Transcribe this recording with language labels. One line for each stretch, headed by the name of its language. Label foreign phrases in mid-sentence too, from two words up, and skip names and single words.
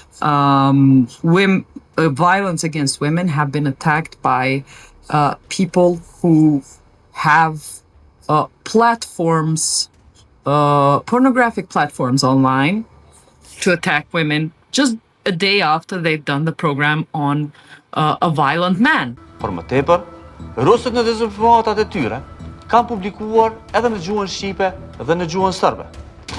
English: violence against women, have been attacked by people who have platforms, pornographic platforms online to attack women just a day after they've done the program on a violent man.
Albanian: Por më tepër, Rusët në dezinformatat e tyre kanë publikuar edhe në gjuhën shqipe dhe në gjuhën serbe.